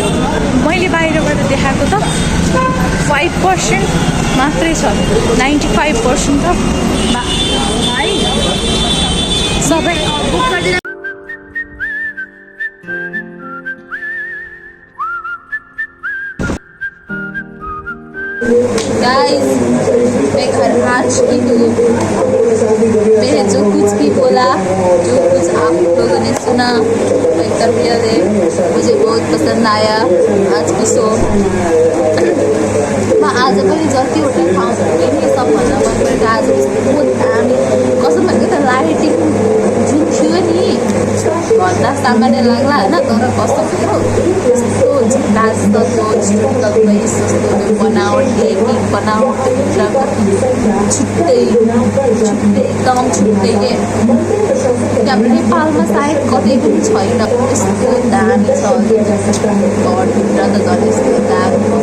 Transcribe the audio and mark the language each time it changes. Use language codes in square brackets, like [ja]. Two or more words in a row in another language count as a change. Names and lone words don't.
[ne] मैले बाहिरबाट देखाएको त 5% मात्रै छ, 95% त सबै गाइस [hi] मैं घर आ चुकी हूँ। मैंने जो कुछ भी बोला, जो कुछ आप लोगों ने सुना, एकदम रियल है। मुझे बहुत पसंद आया आज की शो। मैं आज [ne] मैले जतिवटा ठाउँहरू देखेँ सबभन्दा मन परेको आज यस्तो दामी कसो भनेको त लाइटिङ जुन थियो नि भन्दा सामान्य लाग्ला होइन तर कस्तो थियो यस्तो झकास त त्यो जस्तो त्यो बनावट डेकिङ बनावट त्यो भित्रको छुट्टै छुट्टै एकदम छुट्टै के अब नेपालमा सायद कतै पनि छैन यस्तो दामी छ घरभित्र त झन् यस्तो दामी